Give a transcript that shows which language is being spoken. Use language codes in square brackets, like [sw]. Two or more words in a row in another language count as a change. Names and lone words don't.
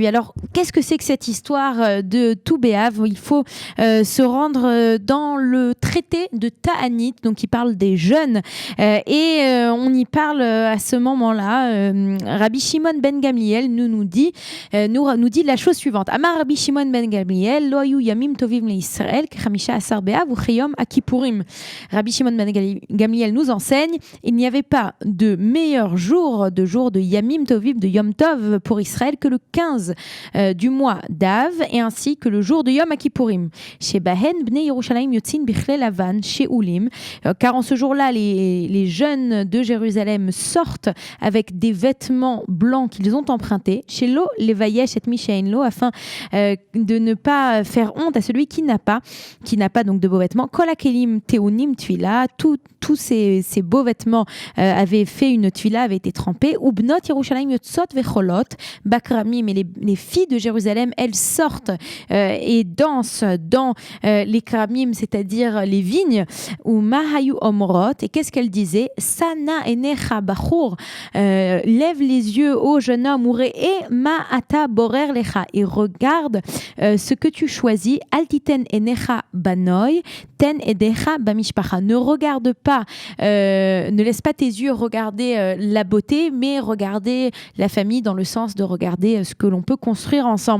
[fr] Alors, qu'est-ce que c'est que cette histoire de Tou B'Av ? Il faut se rendre dans le traité de Ta'anit, donc qui parle des jeûnes, et on y parle à ce moment-là. Rabbi Shimon ben Gamliel nous dit la chose suivante. [he] אמר רבי שמעון בן גמליאל, לא היו ימים טובים לישראל כחמשה עשר באב וכיום הכפורים. [fr] Rabbi Shimon ben Gamliel nous enseigne, il n'y avait pas de meilleur jour de [he] ימים טובים, [fr] de [he] יום טוב [fr] pour Israël que le 15 du mois d'Av, et ainsi que le jour de [he] יום הכפורים. שבהן בני ירושלים יוצאין בכלי לבן שאולים, [fr] car en ce jour-là, les jeunes de Jérusalem sortent avec des vêtements blancs qu'ils ont empruntés, chez [he] לא לבייש את מי שאין לו, [fr] afin de ne pas faire honte à celui qui n'a pas donc de beaux vêtements. [he] כל הכלים טעונים טבילה, [fr] tous ces beaux vêtements avaient fait une tvila, avaient été trempés. [he] ובנות ירושלים יוצאות וחולות בכרמים, [fr] et les filles de Jérusalem, elles sortent et dansent dans les kramim, c'est-à-dire les vignes. [he] ומה היו אומרות, [fr] et qu'est-ce qu'elles disaient? [he] שא נא עיניך בחור, [fr] lève les yeux ô jeune homme, et [he] מה אתה בורר לך, [fr] et regarde ce que tu choisis. [he] אל תתן עיניך בנוי תן עיניך במשפחה, [fr] ne regarde pas, ne laisse pas tes yeux regarder la beauté, mais regarder la famille, dans le sens de regarder ce que l'on peut construire ensemble.